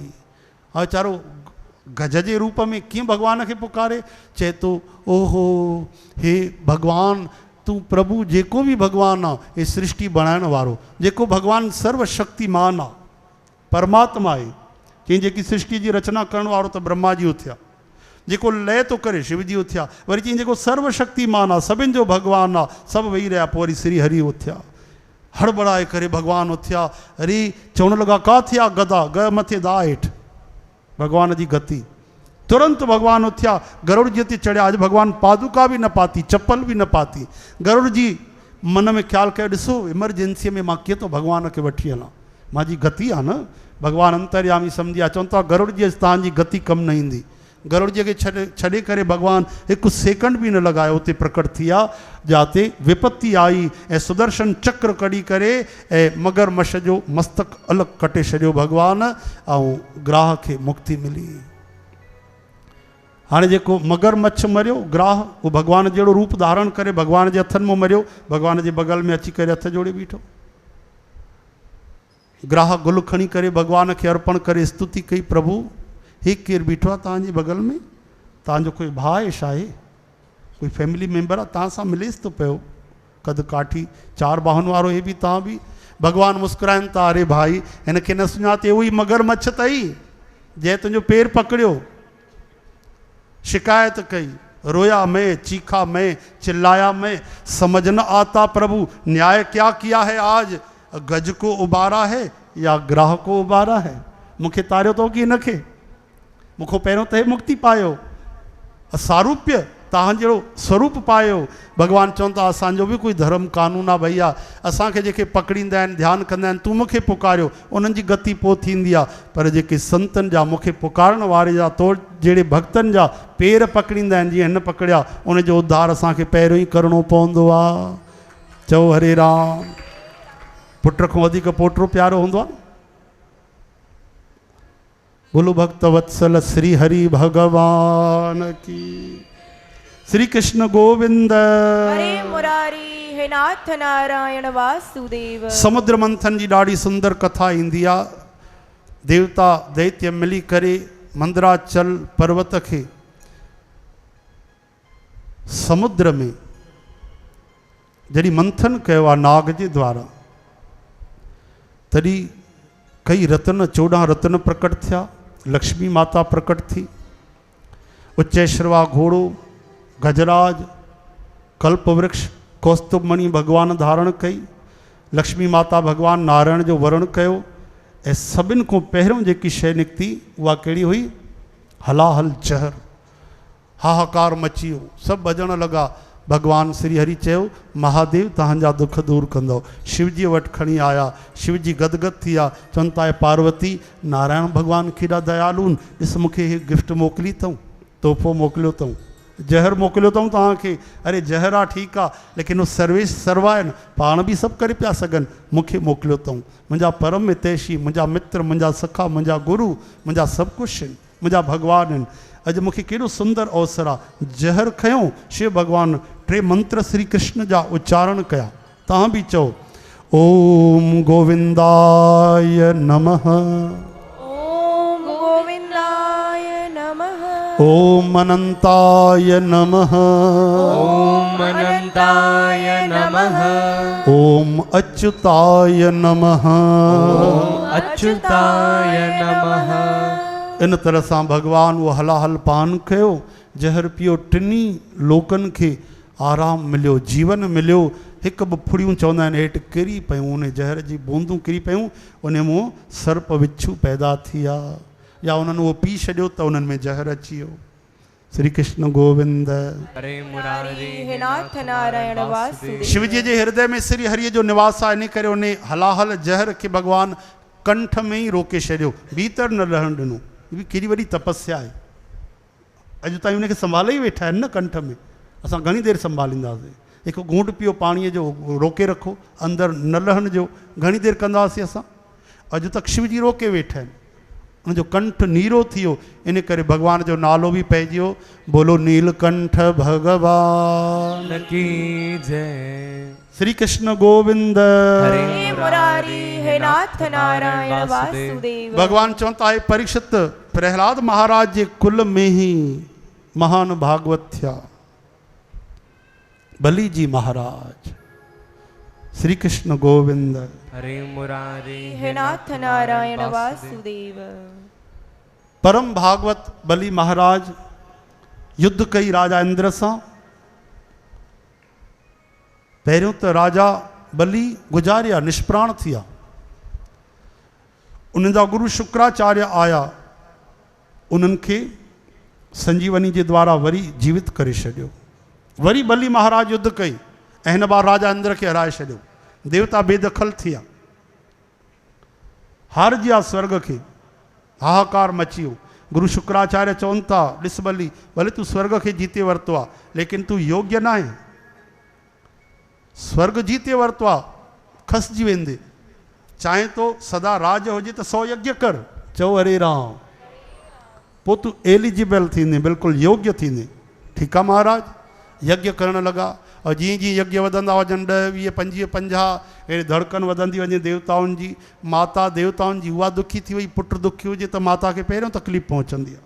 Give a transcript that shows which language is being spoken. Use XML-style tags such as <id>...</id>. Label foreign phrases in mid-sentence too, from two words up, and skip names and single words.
<sd>हा वीचारो गज जे रूप में कीअं भॻवान खे पुकारे, चए थो ओहो हे भॻवान तूं प्रभु, जेको बि भॻवानु आहे हे सृष्टि बणाइण वारो, जेको भॻवानु सर्वशक्तिमान आहे, परमात्मा आहे, कंहिं जेकी सृष्टि जी रचना करण वारो त ब्रह्मा जी उथिया, जेको लय थो करे शिव जी उथिया, वरी चई जेको सर्वशक्तिमान आहे, सभिनि जो भॻवानु आहे, सभु वेही रहिया। पोइ वरी श्री हरि उथिया, हड़बड़ाए करे भॻवानु उथिया। हरी चवण लॻा का थिया गदा, ग मथे दा हेठि, भॻवान जी गति। तुरंत भॻवानु उथिया, गरुड़ जी ते चढ़िया। अॼु भॻवानु पादुका बि न पाती, चप्पल बि न पाती। गरुड़ जी मन में ख़्यालु कयो, ॾिसो इमरजेंसीअ में मां कीअं थो भॻवान खे वठी हलां, मुंहिंजी गति आहे न। भॻवानु अंतर्यामी सम्झी आहे, चवनि था गरुड़ जी तव्हांजी गति कमु न ईंदी। गरुड़ जी खे छॾे करे भॻवानु हिकु सेकंड बि न लॻायो, उते प्रकट थी विया जिते विपत्ति आई ऐं सुदर्शन चक्र कढी करे ऐं मगरमच्छ जो मस्तक अलॻि कटे छॾियो भॻवानु, ऐं ग्राह खे मुक्ति मिली। हाँ जेको मगरमच्छ मरियो ग्राह वो भगवान जहिड़ो रूप धारण करे भगवान जे हथनि में मरियो भगवान जे बगल में अची करे हथ जोड़े बीठो। ग्राह गुल खणी करे भगवान के अर्पण करे स्तुति कई प्रभु ही केर बीठो आहे तव्हांजे बगल में तव्हांजो कोई भाउ आहे छा आहे कोई</sd> <en>फैमिली मेंबर</en> <sd>आहे तव्हां सां मिलेसि थो पियो कद काठी चार बाहुनि वारो हे बि तव्हां बि भगवान मुस्कुराइनि था अरे भाई हिनखे न सुञाते उहो ई मगरमच्छ अथई जंहिं तुंहिंजो पेर पकड़ियो</sd> <hi>शिकायत कई रोया मैं चीखा मैं चिल्लाया मैं समझ न आता प्रभु न्याय क्या किया है आज गज को उबारा है या ग्राह को उबारा है</hi> <sd>मूंखे तारियो तो कि हिनखे मूंखो पहिरियों त मुक्ति पायो सारूप्य तव्हां जहिड़ो स्वरूप पायो भगवान चवनि था असांजो बि कोई धर्म कानून आहे भैया असांखे जेके पकड़ींदा आहिनि ध्यानु कंदा आहिनि तूं मूंखे पुकारियो उन्हनि जी गति पोइ थींदी आहे पर जेके संतनि जा मूंखे पुकारण वारे जा तो जहिड़े भक्तनि जा पेर पकड़ींदा आहिनि जीअं हिन पकड़िया उनजो उद्धार असांखे पहिरियों ई करिणो पवंदो आहे। चओ हरे राम। पुट खां वधीक पोटो प्यारो हूंदो आहे।</sd> <hi>बोलो भक्त वत्सल श्री हरि भगवान की। श्री कृष्ण गोविंद हरे मुरारी हे नाथ नारायण वासुदेव।</hi> <sd>समुद्र मंथन जी ॾाढी सुंदर कथा ईंदी आहे। देवता दैत्य मिली करे मंदराचल पर्वत के समुद्र में जॾहिं मंथन कयो आहे नाग जे द्वारा तॾहिं कई रत्न 14 रत्न प्रकट थिया। लक्ष्मी माता प्रकट थी उच्चैश्रवा घोड़ो गजराज कल्प वृक्ष कौस्तुभमणि भगवान धारण कई। लक्ष्मी माता भगवान नारायण जो वरण कयो ऐं सभिनि खां पहिरियों जेकी शइ निकिती उहा कहिड़ी हुई हलाहल जहर। हाहाकार मची वियो सभु भॼण लॻा। भगवान श्री हरि चयो महादेव तव्हांजा दुख दूर कंदो। शिवजी वटि खणी आया शिवजी गदगद थी विया चवनि था पार्वती नारायण भगवान केॾा दयालू आहिनि ॾिस मूंखे हीअ गिफ्ट मोकिली अथऊं तोहफ़ो मोकिलियो अथऊं जहर मोकिलियो अथऊं तव्हांखे। अरे जहर आहे ठीकु आहे लेकिन उहो सर्विस सर्वा आहिनि पाण बि सभु करे पिया सघनि मूंखे मोकिलियो अथऊं। मुंहिंजा परम हितैषी मुंहिंजा मित्र मुंहिंजा सखा मुंहिंजा गुरु मुंहिंजा सभु कुझु आहिनि मुंहिंजा भगवान आहिनि। अॼु मूंखे केॾो सुंदर अवसर आहे जहर खयों शिव भगवान 3 मंत्र श्री कृष्ण जा उच्चारण कया। तव्हां बि चओ</sd> <sa>ओम गोविंदाय नमः ओम गोविंदाय नमः ओम अनंताय नमः ओम अनंताय नमः ओम अच्युताय नमः ओम अच्युताय नमः।</sa> <sd>इन तरह सां भगवान वो हलाहल पान कयो जहर पियो टिनी लोकनि खे आराम मिलियो जीवन मिलियो। हिकु ॿ फुड़ियूं चवंदा आहिनि हेठि किरी पियूं उन जहर जी बूंदूं किरी पियूं उन मां सर्प विच्छू पैदा थी विया या उन्हनि उहो पी छॾियो त उन्हनि में जहर अची वियो। श्री कृष्ण गोविंद हरे मुरारी हे नाथ नारायण वासुदेव। शिवजी जे हृदय में श्री हरिय जो निवास आहे इन करे उन हलाहल जहर खे भगवान कंठ में ई रोके छॾियो भीतर न रहण ॾिनो। ये केॾी वॾी तपस्या आहे अॼु ताईं उनखे संभाले ई वेठा आहिनि न कंठ में। असां घणी देरि संभालींदासीं हिकु घूंट पियो पाणीअ जो रोके रखो अंदरि न लहण जो घणी देरि कंदासीं असां। अॼु तक शिवजी रोके वेठा आहिनि उनजो कंठ नीरो थी वियो इन करे भगवान जो नालो बि पइजी वियो</sd> <hi>बोलो नीलकंठ भगवान की जय।</hi> <sd>श्री कृष्ण गोविंद हे मुरारी हे नाथ नारायण वासुदेव। भगवान चवंदा है परीक्षित प्रहलाद महाराज जे कुल में ही महान भागवत थिया बलि जी महाराज। श्री कृष्ण गोविंद हरे मुरारी हे नाथ नारायण वासुदेव। परम भागवत बलि महाराज युद्ध कई राजा इंद्र सां। पहिरियों त राजा बलि गुजारिया निष्प्राण थी विया। उन्हनि जा गुरु शुक्राचार्य आया उन्हनि खे संजीवनी जे द्वारा वरी जीवित करे छॾियो। वरी बलि महाराज युद्ध कई ऐं हिन बार राजा इंद्र खे हराए छॾियो। देवता बेदखल थी विया हारजी विया स्वर्ग खे हाहाकार मची वियो। गुरु शुक्राचार्य चवनि था ॾिस बलि भले तूं स्वर्ग खे जीते वरितो आहे लेकिन तूं योग्य न आहे। स्वर्ग जीते वरितो आहे खसिजी वेंदे चाहे तो सदा राज हुजे त 100 यज्ञ कर। चओ हरे राम। पोइ तूं एलिजिबल थींदे, बिल्कुलु योग्य थींदे। ठीकु आहे महाराज। यज्ञ करणु लॻा और जीअं जीअं यज्ञ वधंदा वञनि 10, 20, 25, 50 अहिड़ी धड़कन वधंदी वञे देवताउनि जी। माता देवताउनि जी उहा दुखी थी वई, पुटु दुखी हुजे त माता खे पहिरियों तकलीफ़ पहुचंदी आहे।</sd>